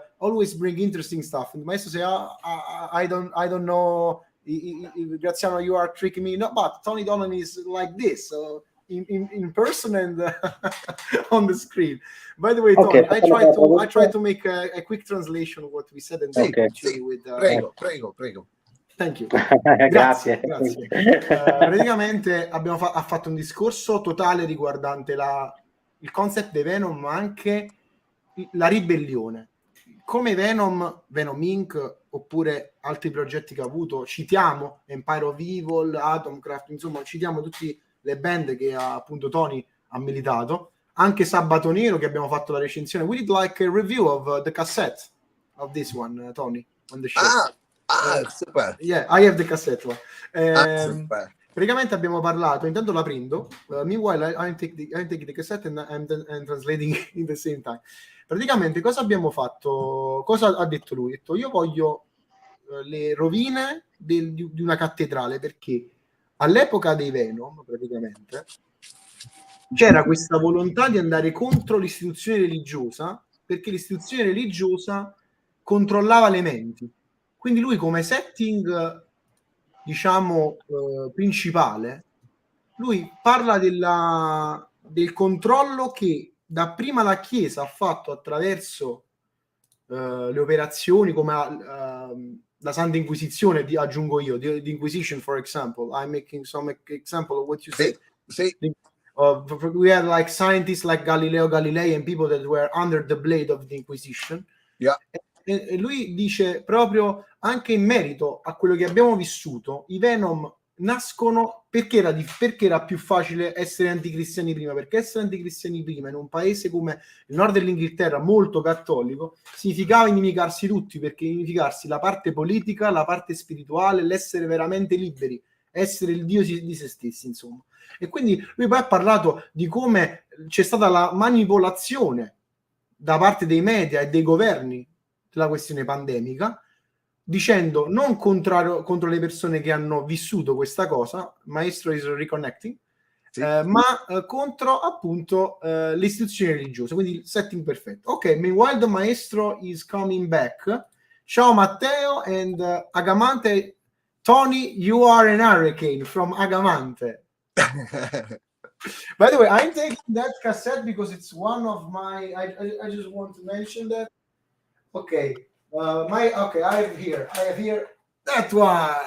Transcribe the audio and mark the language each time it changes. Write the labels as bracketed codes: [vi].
[en] always bring interesting stuff. And Maestro say, I don't know, Graziano, you are tricking me. No, but Tony Dolan is like this, so in person and on the screen. By the way, Tony, I try to make a quick translation of what we said and continue with. [it] Prego. [en] Thank you. [it] Grazie. Praticamente ha fatto un discorso totale riguardante il concept dei Venom, ma anche la ribellione. Come Venom Inc. oppure altri progetti che ha avuto, citiamo Empire of Evil, Atomcraft, insomma citiamo tutte le band che appunto Tony ha militato, anche Sabato Nero che abbiamo fatto la recensione. [en] We did like a review of the cassette of this one, Tony, on the show. Super. Yeah, I have the cassette one. Super. [it] Praticamente abbiamo parlato, intanto la prendo, [en] meanwhile I take the cassette and I'm translating in the same time. [it] Praticamente cosa abbiamo fatto? Cosa ha detto lui? Ha detto, io voglio le rovine di una cattedrale, perché all'epoca dei Venom praticamente c'era questa volontà di andare contro l'istituzione religiosa, perché l'istituzione religiosa controllava le menti. Quindi lui come setting diciamo principale, lui parla del controllo che dapprima la Chiesa ha fatto attraverso le operazioni come la Santa Inquisizione, aggiungo io, [en] the Inquisition for example. I'm making some example of what you said. We had like scientists like Galileo Galilei and people that were under the blade of the Inquisition. Yeah. [it] E lui dice proprio anche in merito a quello che abbiamo vissuto, i Venom nascono perché era più facile essere anticristiani prima, perché essere anticristiani prima in un paese come il nord dell'Inghilterra molto cattolico significava inimicarsi tutti, perché inimicarsi la parte politica, la parte spirituale, l'essere veramente liberi, essere il Dio di se stessi, insomma. E quindi lui poi ha parlato di come c'è stata la manipolazione da parte dei media e dei governi della questione pandemica, dicendo non contro le persone che hanno vissuto questa cosa, [en] Maestro is reconnecting, [it] ma contro appunto le istituzioni religiose, quindi il setting perfetto. [en] Ok, meanwhile the Maestro is coming back. Ciao Matteo and Agamante. Tony, you are an hurricane from Agamante. By the way, I'm taking that cassette because it's one of my. I just want to mention that. Okay, I have here that one.